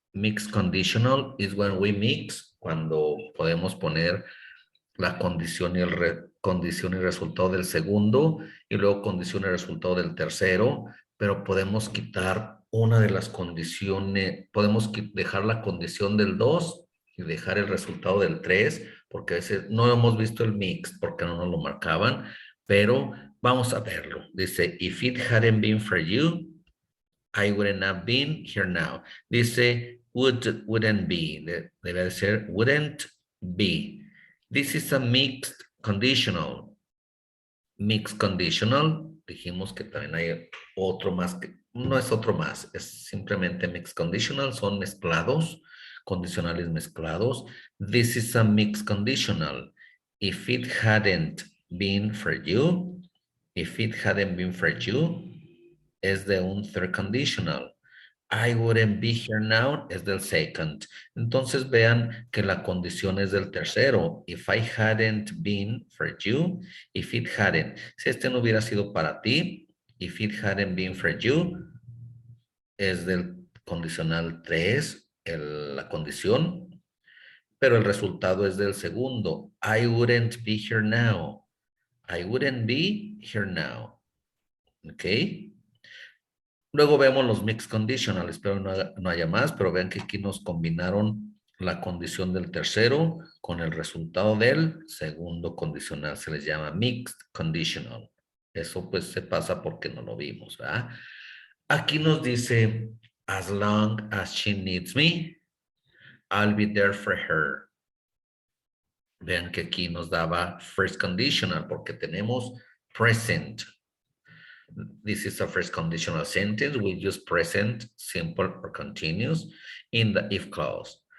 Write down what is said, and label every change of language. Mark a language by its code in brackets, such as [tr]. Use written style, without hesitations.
[en] Mixed conditional is when we mix, [es] cuando podemos poner la condición y condición y resultado del segundo, y luego condición y resultado del tercero, pero podemos quitar una de las condiciones, podemos dejar la condición del 2 y dejar el resultado del 3, porque a veces no hemos visto el mix, porque no nos lo marcaban, pero vamos a verlo. Dice, [en] if it hadn't been for you, I wouldn't have been here now. [es] Dice, [en] wouldn't be, [es] debe de ser wouldn't be. [en] This is a mixed conditional. [es] Mixed conditional, dijimos que también hay otro más, que no es otro más, es simplemente mixed conditional, son mezclados, condicionales mezclados. [en] This is a mixed conditional. If it hadn't been for you, if it hadn't been for you, [es] es de un [en] third conditional. I wouldn't be here now [es] es del [en] second. [es] Entonces vean que la condición es del tercero. [en] If I hadn't been for you, if it hadn't. [es] Si este no hubiera sido para ti, [en] if it hadn't been for you, [es] es del condicional 3, la condición, pero el resultado es del segundo. [en] I wouldn't be here now. I wouldn't be here now. ¿Ok? [es] Luego vemos los mixed conditional, espero no haya más, pero vean que aquí nos combinaron la condición del tercero con el resultado del segundo condicional, se les llama mixed conditional. Eso pues se pasa porque no lo vimos, ¿verdad? Aquí nos dice, [en] as long as she needs me, I'll be there for her. [es] Vean que aquí nos daba first conditional porque tenemos present. [en] This is a first conditional sentence. We use present, simple, or continuous in the if clause.